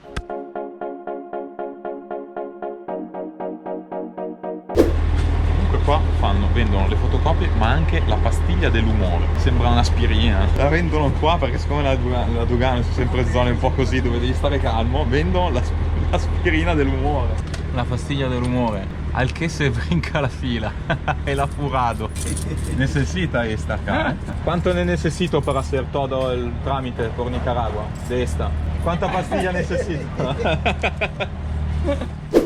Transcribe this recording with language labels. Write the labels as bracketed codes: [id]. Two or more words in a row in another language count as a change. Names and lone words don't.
[it] Qua vendono le fotocopie ma anche la pastiglia dell'umore, sembra un'aspirina, la vendono qua perché siccome la dogana sono sempre zone un po' così dove devi stare calmo, vendono l'aspirina dell'umore, la pastiglia dell'umore, al che [es] se brinca la fila [it] e la furado. [es] Necesita esta acá. ¿Cuánto ne necesito para hacer todo el trámite por Nicaragua de esta? ¿Cuánta pastilla necesito?